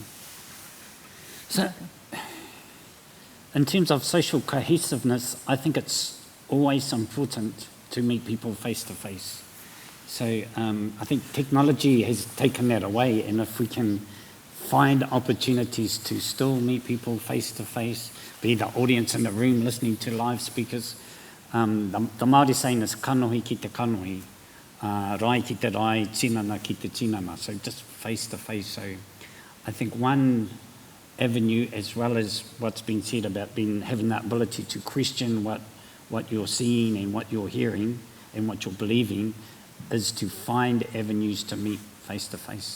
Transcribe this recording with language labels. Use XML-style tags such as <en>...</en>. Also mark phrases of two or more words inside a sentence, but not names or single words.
<en>So, in terms of social cohesiveness, I think it's always important to meet people face to face. So I think technology has taken that away, and if we can find opportunities to still meet people face to face, be the audience in the room listening to live speakers, the Māori saying is</en> <mi>kanohi ki te kanohi, rai ki te rai, tinana ki te tinana,</mi> <en>so just face to face. So I think one avenue, as well as what's been said about having that ability to question what you're seeing and what you're hearing and what you're believing, is to find avenues to meet face to face.</en>